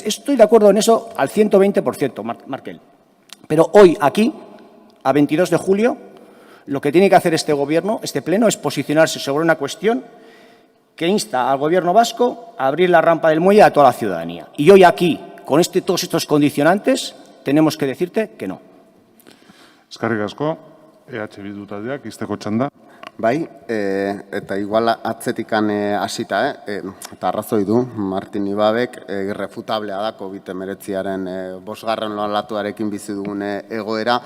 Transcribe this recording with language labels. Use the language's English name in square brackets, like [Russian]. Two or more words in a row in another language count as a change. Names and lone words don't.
[Spanish] Estoy de acuerdo en eso al 120%, Markel. Pero hoy, aquí, a 22 de julio, Lo que tiene que hacer este Gobierno, este Pleno, es posicionarse sobre una cuestión que insta al Gobierno vasco a abrir la rampa del muelle a toda la ciudadanía. Y hoy aquí, con todos estos condicionantes, tenemos que decirte que no. [Basque] Eskerrik asko, EH Bildu taldeak, izteko txanda. Bai, eta igual atzetikan hasita, eta arrazoi du, Martin Ibabek, irrefutablea da COVID-19 bosgarren olatuarekin bizi dugun egoera.